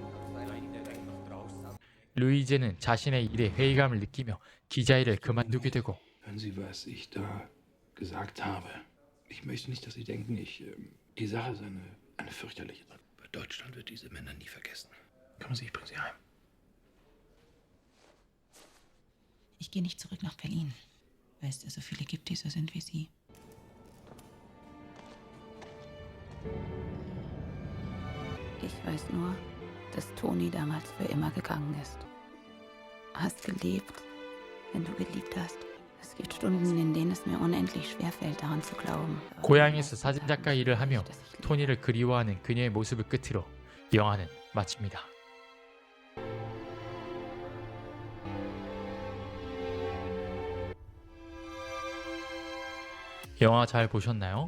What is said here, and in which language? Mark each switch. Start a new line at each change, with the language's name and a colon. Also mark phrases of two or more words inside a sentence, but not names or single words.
German: Nein, der hängt noch draußen.
Korean: 루이제는 자신의 일에 회의감을 느끼며 기자 일을 그만두게 되고
German: Hören Sie, was ich da gesagt habe. Ich möchte nicht, dass Sie denken, die Sache ist eine fürchterliche. Aber Deutschland wird diese Männer nie vergessen. Kommen Sie, ich bringe Sie heim. Ich gehe nicht zurück nach Berlin, weil es da so viele gibt, die so sind wie Sie. Ich weiß nur, dass Toni damals für immer gegangen ist. Hast gelebt, wenn du geliebt hast. Es gibt Stunden, in denen es mir unendlich schwerfällt, daran zu glauben.
Korean: 고향에서 사진작가 일을 하며 토니를 그리워하는 그녀의 모습을 끝으로 영화는 마칩니다. 영화 잘 보셨나요?